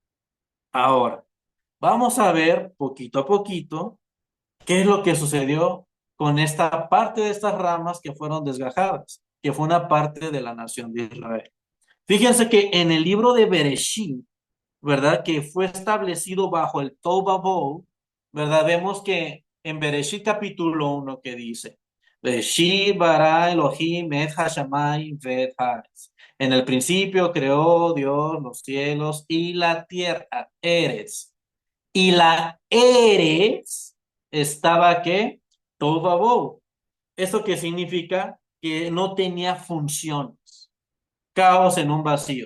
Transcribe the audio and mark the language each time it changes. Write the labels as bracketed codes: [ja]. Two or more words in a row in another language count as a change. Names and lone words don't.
[es] Ahora, vamos a ver poquito a poquito qué es lo que sucedió con esta parte de estas ramas que fueron desgajadas, que fue una parte de la nación de Israel. Fíjense que en el libro de Bereshit, ¿verdad? Que fue establecido bajo el Tohu, ¿verdad? Vemos que en Bereshit capítulo 1 que dice, [he] בראשית ברא אלוהים את השמים ואת הארץ. [es] En el principio creó Dios los cielos y la tierra, Eres. Y la Eres estaba ¿qué? Tohu. ¿Esto qué significa? Que no tenía funciones, caos en un vacío.